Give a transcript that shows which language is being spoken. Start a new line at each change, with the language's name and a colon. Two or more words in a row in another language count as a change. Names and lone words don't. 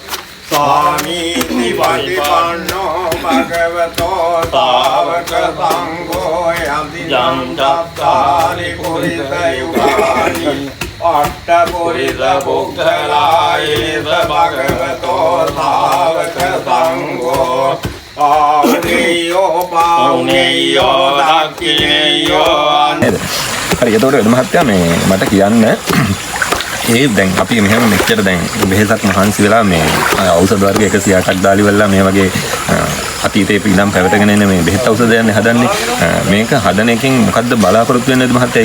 Pali: සාමීති පටිපන්නෝ භගවතෝ සාවක සංඝෝ යති ජන්තත්තානි පුරිස යුගානි අට්ඨපුරිස පුක්ඛලායේස භගවතෝ සාවක සංඝෝ ආනේයෝ පාවුනේයෝ දක්ඛිනේයෝ
Sinhala: හරි එතකොට වෙද මහත්තයා මේ මට කියන්න ඒ දැන් අපි මෙහෙම මෙච්චර දැන් වෙහෙසක් මහන්සි වෙලා මේ ඖෂධ වර්ග 108ක් දාලි වෙලා මේ වගේ අතීතේ ඉඳන් පැවතගෙන එන මේ බෙහෙත් ඖෂධ යන්නේ හදන්නේ මේක හදන එකෙන් මොකද්ද බලාපොරොත්තු වෙන්නේද මහත්තයා?